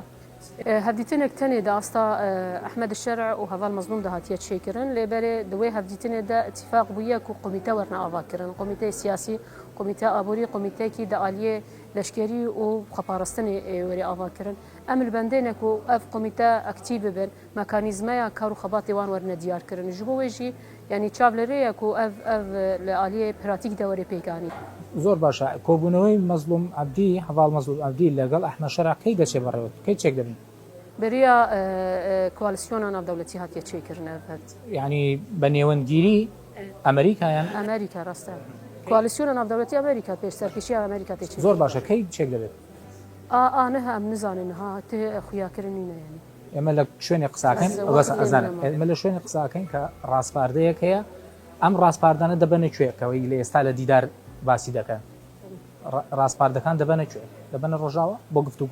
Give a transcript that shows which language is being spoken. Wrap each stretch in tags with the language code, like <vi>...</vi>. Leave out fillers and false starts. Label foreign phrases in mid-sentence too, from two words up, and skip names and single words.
<ku>هەفدیتنێک تەنێ دا ئاستا ئەحمەد الشەرع و هەڤال مەزلوم دا هاتیە چێکردن لێبەرێ دوێ هەفدیتنێدا اتفاق بوویە و قومیتە وەرنە ئاواکردن قومیتەی سیاسی قومیتە ئابووری قومیتێکی دا ئالیێ لەشکێری و خەپاڕستنی وەرێ ئاواکردن ئەم بەندێنێک و ئەف قومیتە ئەکتیڤ ببن مەکانیزمەیە کار و خەباتی وان وەرنە دیارکردن ji bo wê jî yanî çav li rê ye ku ev li aliyê pratik de werê pêkanî</ku> <ckb>زۆر باشە کۆبوونەوەی مەزلوم عەبدی هەڤاڵ مەزلوم عەبدی لەگەڵ ئەحمەد شەرع کەی دەچێ بەڕێوە کەی چێک دەبین</ckb> <ku>beriya koalisyona navdewletî hatiye çêkirin ev</ku> <ckb>یعنی بە نێوەندگیری ئەمریکایان</ckb> <ku>ئەمریکا ڕاستە koalisyona navdewletî ئەمریکا پێش سەرکیشیە ئەمریکا تێ</ku> <ckb>زۆر باشە کەی چێک دەبێت</ckb> <ku>نەها ئەم نزانن ها تێ خویاکردنینە ینی</ku> <ckb>ئێمە لە شوێنی قساکەین ئەزانم ئێمە لە شوێنی قساکەین کە ڕاستپاردەیەک هەیە ئەم ڕاستپاردانە دەبەنە کوێکەوەی لە ئێستا لە دیدار باسی دەکەن ڕاستپاردەکان دەبەنە کوێ دەبەنە ڕۆژاوە بۆ گفتوگۆ</ckb>